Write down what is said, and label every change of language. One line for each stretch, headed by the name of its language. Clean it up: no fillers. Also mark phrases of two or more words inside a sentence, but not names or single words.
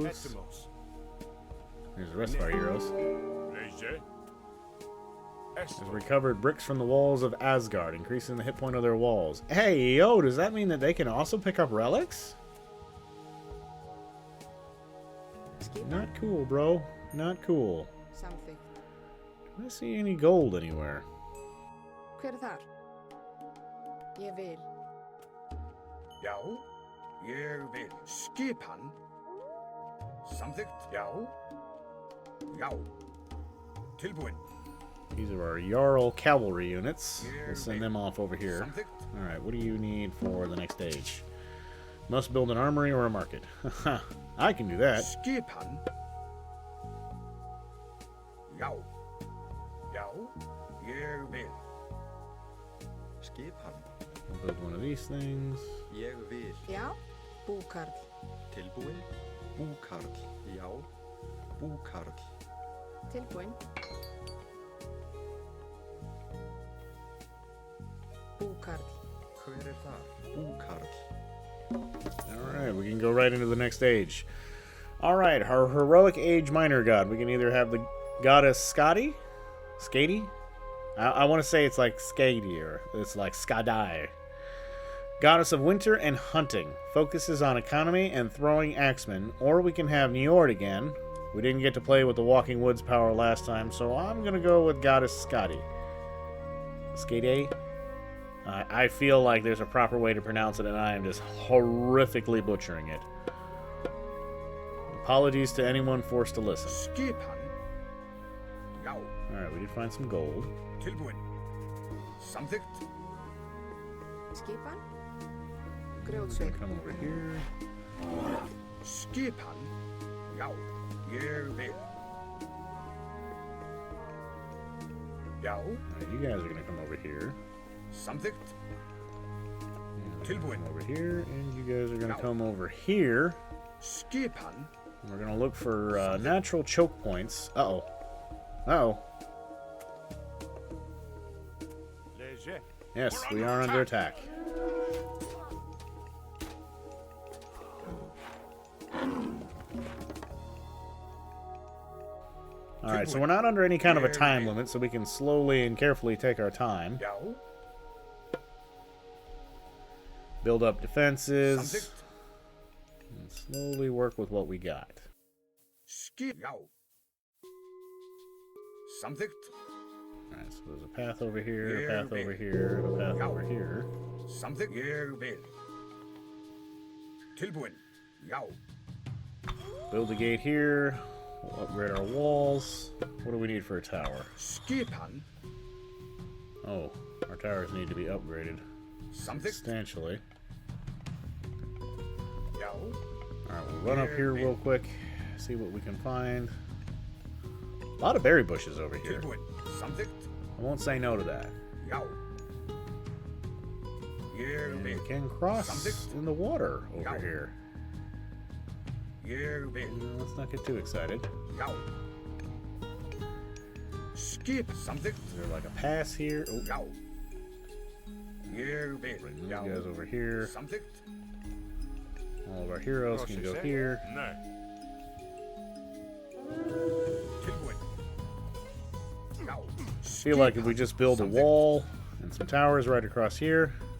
English: Here's the rest of our heroes. Has recovered bricks from the walls of Asgard, increasing the hit point of their walls. Hey, yo, does that mean that they can also pick up relics? Not cool, bro. Not cool. Something. Do I see any gold anywhere?
Icelandic: Hver þar? Ég vil. Já, ég vil. Skipan. Samþykkt. Já. Já. Tilbúin.
English: These are our Jarl cavalry units. We'll send them off over here. Alright, what do you need for the next stage? Must build an armory or a market. I can do that.
Icelandic: Skipan. Já. Já, ég vil. Skipan.
English: We'll build one of these things.
Icelandic: Ég vil. Já. Búkarl. Tilbúin. Búkarl. Já. Búkarl. Tilbúin. Búkarl. Hver þar? Búkarl.
English: Alright, we can go right into the next stage. Alright, our heroic age minor god. We can either have the goddess Skadi? Skadi? I want to say it's like Skadi, or it's like Skadai. Goddess of winter and hunting. Focuses on economy and throwing axemen. Or we can have Njord again. We didn't get to play with the Walking Woods power last time, so I'm going to go with goddess Skadi. Skadi? I feel like there's a proper way to pronounce it, and I am just horrifically butchering it. Apologies to anyone forced to listen.
Icelandic: Skipan. Já.
English: Alright, we did find some gold.
Icelandic: Tilbúin. Samþykkt. Skipan.
English: We
Icelandic: Grjótsveig.
English: can come over here.
Icelandic: Skipan. Já, ég vil. Já.
English: Alright, you guys are going to come over here.
Icelandic: Samþykkt.
English: Come over here, and you guys are going to come over here.
Icelandic: Skipan.
English: And we're going to look for natural choke points. Uh-oh. Uh-oh. Yes, we are under attack. Alright, so we're not under any kind of a time limit, so we can slowly and carefully take our time.
Icelandic: Já.
English: Build up defenses.
Icelandic: Samþykkt.
English: And slowly work with what we got.
Icelandic: Já. Samþykkt.
English: Alright, so there's a path over here, a path over here, and a path over here.
Icelandic: Samþykkt. Ég vil. Tilbúin. Já.
English: Build a gate here. We'll upgrade our walls. What do we need for a tower?
Icelandic: Skipan.
English: Oh, our towers need to be upgraded
Icelandic: Samþykkt.
English: substantially.
Icelandic: Já.
English: Alright, we'll run up here real quick, see what we can find. A lot of berry bushes over here.
Icelandic: Tilbúin. Samþykkt.
English: I won't say no to that.
Icelandic: Já. Ég
English: And we
Icelandic: vil.
English: can cross
Icelandic: Samþykkt.
English: in the water over Yeah. here.
Icelandic: Ég vil.
English: Let's not get too excited.
Icelandic: Já. Skip. Samþykkt.
English: Is there like a pass here? Oh,
Icelandic: Já. Ég vil.
English: bring those
Icelandic: Já.
English: guys over here.
Icelandic: Samþykkt.
English: All of our heroes can go here. Feel like if we just build a wall and some towers right across here.